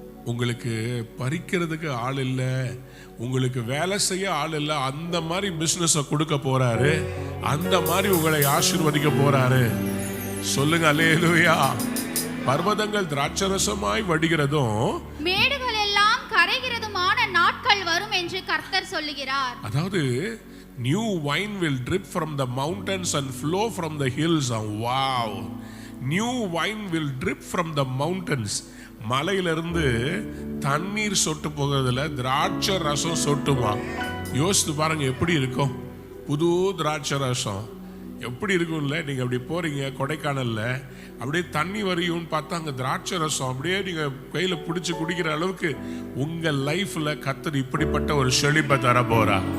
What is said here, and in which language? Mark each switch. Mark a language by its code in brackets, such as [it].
[ta] உங்களுக்கு பறிக்கிறதுக்கு ஆள் இல்லை, உங்களுக்கு வேலை செய்ய ஆள் இல்லை, அந்த மாதிரி பிசினஸ் கொடுக்க போறாரு, அந்த மாதிரி உங்களை ஆசீர்வதிக்க போறாரு. சொல்லுங்க அல்லேலூயா. பர்வதங்கள் திராட்சரசமாய் வடிகிறதும் மேடுகள் எல்லாம் கரைகிறதுமான நாட்கள் வரும் என்று கர்த்தர் சொல்லுகிறார். [en] அதாவது new wine will drip from the mountains and flow from the hills. Wow, new wine will drip from the mountains. [ta] மலையிலிருந்து தண்ணீர் சொட்டு போகிறதுல திராட்சை ரசம் சொட்டுமா. யோசித்து பாருங்க எப்படி இருக்கும். புது திராட்சை ரசம் எப்படி இருக்கும்ல. நீங்க அப்படி போறீங்க கொடைக்கானல்ல, அப்படியே தண்ணி வரையும் பார்த்தா அங்க திராட்சை ரசம் அப்படியே நீங்க கையில பிடிச்சு குடிக்கிற அளவுக்கு உங்க லைஃப்ல கர்த்தர் இப்படிப்பட்ட ஒரு செழிப்பை தர போறா.